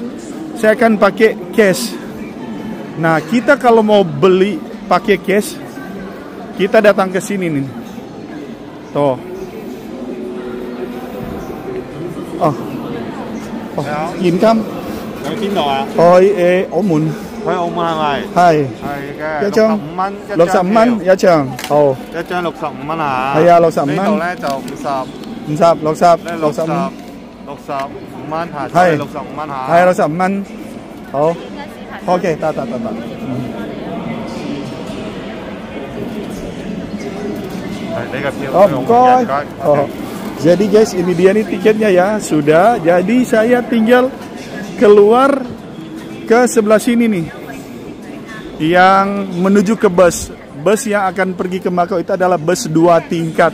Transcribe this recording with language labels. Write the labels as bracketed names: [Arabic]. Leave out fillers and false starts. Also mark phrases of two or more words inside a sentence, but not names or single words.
[Indonesian] Saya akan pakai cash. Nah, kita kalau mau beli pakai cash, kita datang ke sini nih. Tuh. Oh. Income. [Cantonese] Ở 邊度啊？去澳門。去澳門係咪？係。係嘅。一張 65蚊， 65蚊一張。好。一張65蚊啊。係啊，65蚊。呢度咧就50、 50、60、65。 65蚊嚇，係 65蚊嚇。係65蚊。好。OK，得。你嘅票。 [Indonesian] Oh, bukan. Oh. Jadi guys, ini dia nih tiketnya ya, sudah. Jadi saya tinggal keluar ke sebelah sini nih, yang menuju ke bus. Bus yang akan pergi ke Macau itu adalah bus 2 tingkat.